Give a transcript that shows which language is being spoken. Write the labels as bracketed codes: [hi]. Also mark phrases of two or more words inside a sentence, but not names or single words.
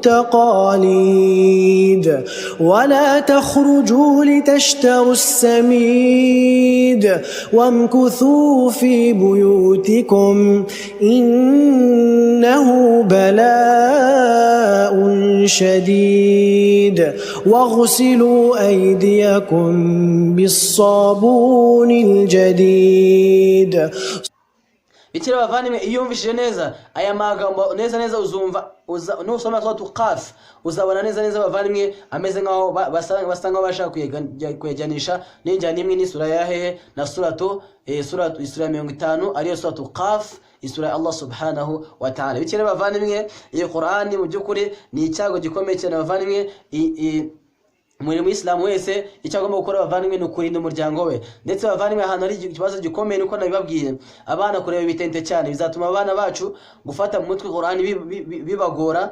[ar] التقاليد ولا تخرجوا لتشتروا السميد وامكثوا في بيوتكم إنه بلاء شديد واغسلوا أيديكم بالصابون الجديد. [rw] Bitira bavandimwe, iyo umvishije neza aya magambo neza uzumva nusoma [ar] سورة ق [rw] uzabona neza bavandimwe ameze nkaho basa nkaho bashaka kuyajyanisha n'injyana imwe n'isura ya hehe na isura 50 ariyo [ar] سورة ق, [rw] isura ya Allah [ar] سبحانه وتعالى. [rw] Bitira bavandimwe, iyi Qur'ani mu byukuri ni icyago gikomeye cyane bavandimwe. umurimo w'Islam wese icyo agomba gukora bavandimwe ni ukurinda umuryango we. Ndetse bavandimwe ahantu ari ikibazo gikomeye nuko nabibabwiye, abana kureba bitente cyane bizatuma abana bacu gufata mu mutwe Qur'an bibagora.